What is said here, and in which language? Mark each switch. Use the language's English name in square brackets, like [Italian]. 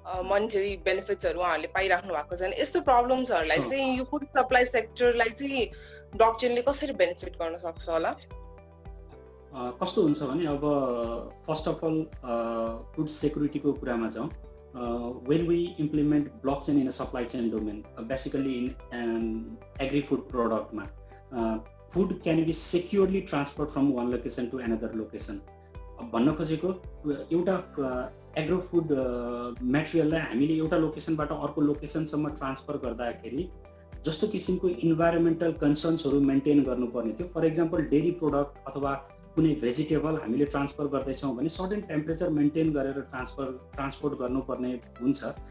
[Nepali] Monetary बेनिफिट्सहरु उहाँहरूले पाइराख्नु भएको छैन. यस्तो प्रब्लम्सहरुलाई चाहिँ यो फुड सप्लाई सेक्टरलाई चाहिँ ब्लकचेनले कसरी बेनिफिट गर्न सक्छ होला? कस्तो हुन्छ भने अब फर्स्ट अफ अल फुड सेक्युरिटीको कुरामा जाउँ. [English] When we implement blockchain in a supply chain domain, basically in agri-food product, food can be securely transferred from one location to another location. [Nepali] भन्न खोजेको एउटा एग्रो फुड मेटेरियललाई हामीले एउटा लोकेसनबाट अर्को लोकेसनसम्म ट्रान्सफर गर्दाखेरि जस्तो किसिमको इन्भाइरोमेन्टल कन्सर्न्सहरू मेन्टेन गर्नुपर्ने थियो. फर इक्जाम्पल डेरी प्रोडक्ट अथवा कुनै भेजिटेबल हामीले ट्रान्सफर गर्दैछौँ भने सर्टेन टेम्परेचर मेन्टेन गरेर ट्रान्सपोर्ट गर्नुपर्ने हुन्छ.